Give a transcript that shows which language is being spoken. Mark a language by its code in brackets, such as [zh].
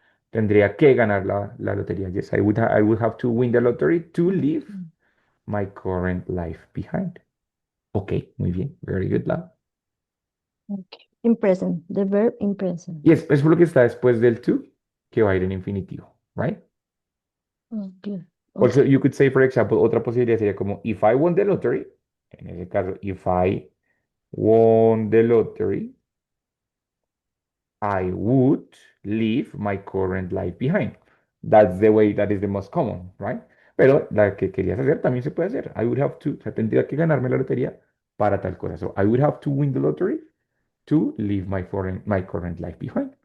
[es] Tendría que ganar la lotería. [en] Yes, I would have to win the lottery to leave Mm. my current life behind. Ok, [es] muy bien. [en] Very good, Lau. Okay. In present, the verb in present. [es] Y es por lo que está después del to, que va a ir en infinitivo, [en] right? Okay. Also, Okay. you could say, for example, [es] otra posibilidad sería como, [en] if I won the lottery, [es] en ese caso, [en] if I won the lottery, I would leave my current life behind. That's the way that is the most common, right? [es] Pero la que querías hacer también se puede hacer. [en] I would have to, [es] o sea, tendría que ganarme la lotería para tal cosa. [en] So, I would have to win the lottery to leave my current life behind.